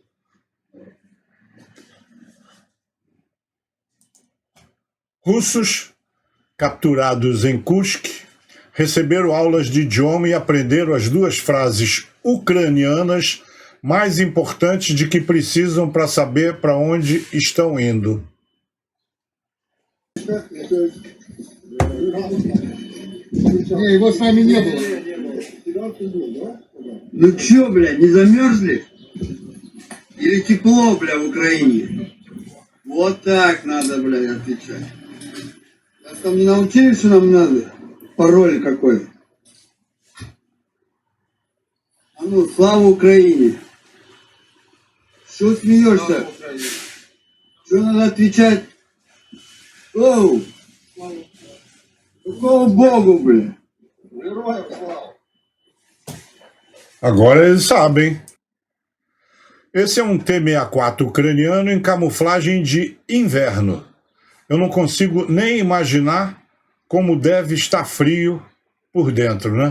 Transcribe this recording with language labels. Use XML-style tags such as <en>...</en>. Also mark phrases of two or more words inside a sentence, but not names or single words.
<pt>Russos capturados em Kursk receberam aulas de idioma e aprenderam as 2 frases ucranianas mais importantes de que precisam para saber para onde estão indo.</pt> <ru>Его с нами не было. Ну чё, бля, не замерзли? Или тепло, бля, в Украине? Вот так надо, бля, отвечать. А там не научили, что нам надо? Пароль какой? А ну, слава Украине! Все Чего смеешься? Что надо отвечать? Оу! Какого Богу, бля?</ru> <pt>Agora eles sabem. Esse é um T-64 ucraniano em camuflagem de inverno. Eu não consigo nem imaginar como deve estar frio por dentro, né?</pt>